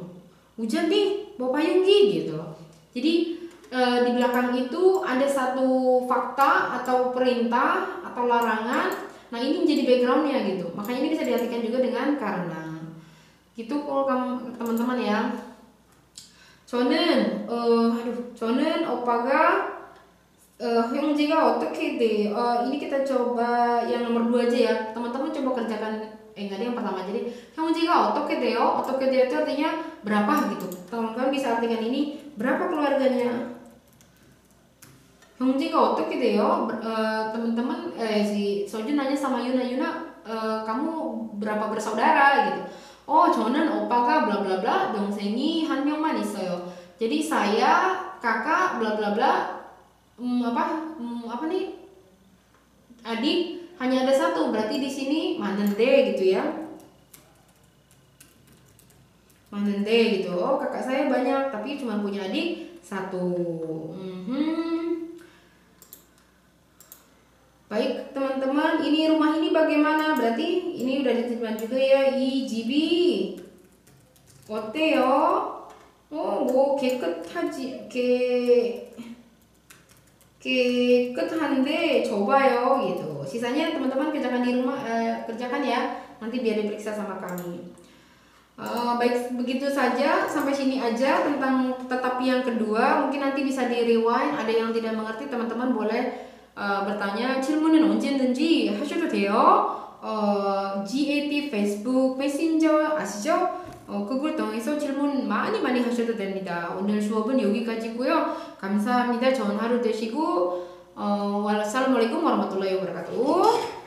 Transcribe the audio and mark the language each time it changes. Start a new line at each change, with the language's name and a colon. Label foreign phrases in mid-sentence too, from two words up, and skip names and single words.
Indonesian: Hujan nih, bawa payung gitu loh. Jadi di belakang itu ada satu fakta atau perintah atau larangan. Nah ini menjadi backgroundnya gitu. Makanya ini bisa diartikan juga dengan karena. Gitu kalau teman-teman ya.
Korean: 저는 오빠가 형제가 어떻게 돼?
Indonesian: Ini kita coba yang nomor 2 aja ya. Teman-teman coba kerjakan enggak ada yang pertama. Jadi
Korean: 형제가 어떻게 돼요? 어떻게 돼요
Indonesian: itu artinya berapa gitu. Teman-teman bisa artikan ini berapa keluarganya.
Korean: 형제가 어떻게 돼요?
Indonesian: teman-teman si Sojun nanya sama Yuna, kamu berapa bersaudara gitu.
Korean: 저는 오빠가 bla bla bla 동생이 한 명만 있어요.
Indonesian: Jadi saya, kakak bla bla bla apa nih? Adik hanya ada satu. Berarti di sini 많은데 gitu ya. 많은데 gitu. Kakak saya banyak tapi cuma punya adik satu. Baik teman-teman, ini rumah ini bagaimana? Berarti ini udah diterima juga ya.
Korean: 이 집이 어때요? 뭐 깨끗한데 좁아요 gitu.
Indonesian: Sisanya teman-teman kerjakan di rumah, kerjakan ya. Nanti biar diperiksa sama kami. Baik, begitu saja sampai sini aja tentang tetapi yang kedua. Mungkin nanti bisa di rewind. Ada yang tidak mengerti teman-teman boleh bertanya.
Korean: 질문은 언제든지 하셔도 돼요. GAT 페이스북 메신저 아시죠? 그걸 통해서 질문 많이 하셔도 됩니다. 오늘 수업은 여기까지고요. 감사합니다. 좋은 하루 되시고.
Arabic: والسلام عليكم ورحمة الله وبركاته.